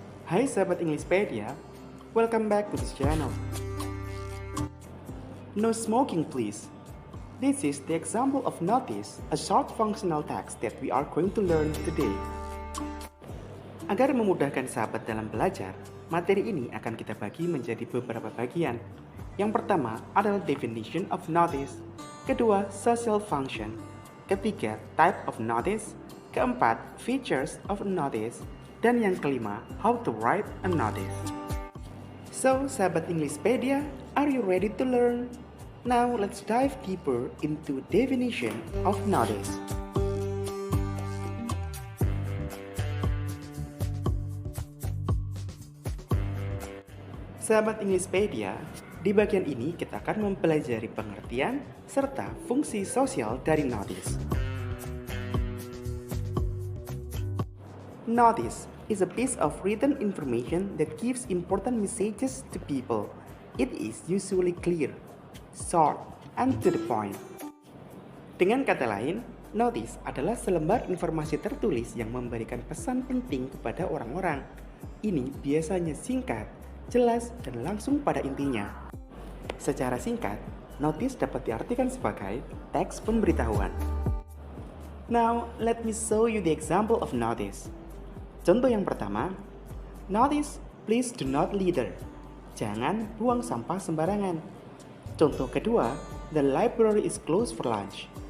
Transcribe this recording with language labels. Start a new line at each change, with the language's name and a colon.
Indonesian: Hai sahabat
English: Englishpedia, welcome back to this channel. No smoking please. This is the example of notice, a short functional text that we are going to learn today.
Indonesian: Agar memudahkan sahabat dalam belajar, materi ini akan kita bagi menjadi beberapa bagian. Yang pertama adalah
English: definition of notice,
Indonesian: kedua
English: social function,
Indonesian: ketiga
English: type of notice,
Indonesian: keempat
English: features of notice,
Indonesian: dan yang kelima
English: how to write a notice. So, sahabat Englishpedia, are you ready to learn? Now, let's dive deeper into definition of notice.
Indonesian: Sahabat Englishpedia, di bagian ini kita akan mempelajari pengertian serta fungsi sosial dari notice.
English: Notice is a piece of written information that gives important messages to people. It is usually clear, short, and to the point.
Indonesian: Dengan kata lain, notice adalah selembar informasi tertulis yang memberikan pesan penting kepada orang-orang. Ini biasanya singkat, jelas, dan langsung pada intinya. Secara singkat, notice dapat diartikan sebagai teks pemberitahuan.
English: Now, let me show you the example of notice.
Indonesian: Contoh yang pertama,
English: notice, please do not litter.
Indonesian: Jangan buang sampah sembarangan. Contoh kedua,
English: the library is closed for lunch.